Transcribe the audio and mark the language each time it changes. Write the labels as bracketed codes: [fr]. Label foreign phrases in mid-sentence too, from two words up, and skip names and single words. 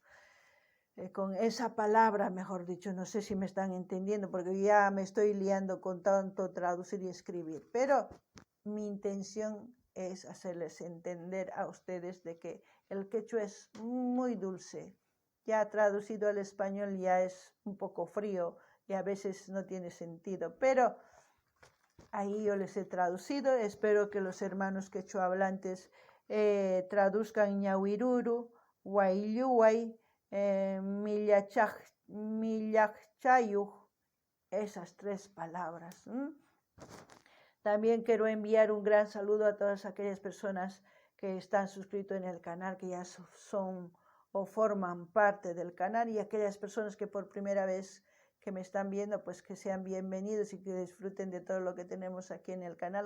[es] Con esa palabra, mejor dicho, no sé si me están entendiendo, porque ya me estoy liando con tanto traducir y escribir, pero mi intención es hacerles entender a ustedes de que el quechua es muy dulce. Ya traducido al español ya es un poco frío y a veces no tiene sentido, pero ahí yo les he traducido. Espero que los hermanos quechua hablantes traduzcan [qu] ñawiruru, wailluway, millachayuj, [es] esas 3 palabras. También quiero enviar un gran saludo a todas aquellas personas que están suscritos en el canal, que ya son o forman parte del canal, y aquellas personas que por primera vez que me están viendo, pues que sean bienvenidos y que disfruten de todo lo que tenemos aquí en el canal.